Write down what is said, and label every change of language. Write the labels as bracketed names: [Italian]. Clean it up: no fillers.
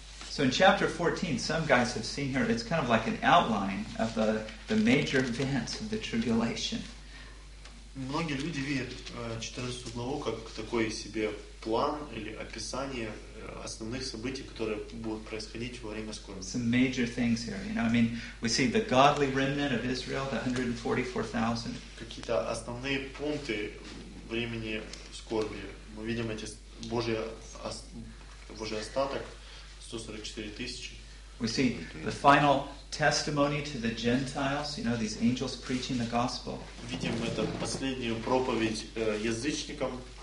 [English] So in chapter 14, some guys have seen here. It's kind of like an outline of the major events of the tribulation. [Russian] Многие люди видят 14 главу как такой себе план или описание основных событий, которые будут происходить во время скорби. [English] Some major things here, you know. I mean, we see the godly remnant of Israel, the 144,000. [Russian] Какие-то основные пункты времени скорби. Мы видим эти Божий остаток 144,000. [English] We see the final testimony to the Gentiles. You know, these angels preaching the gospel. [Russian] Видим это последнюю проповедь язычникам.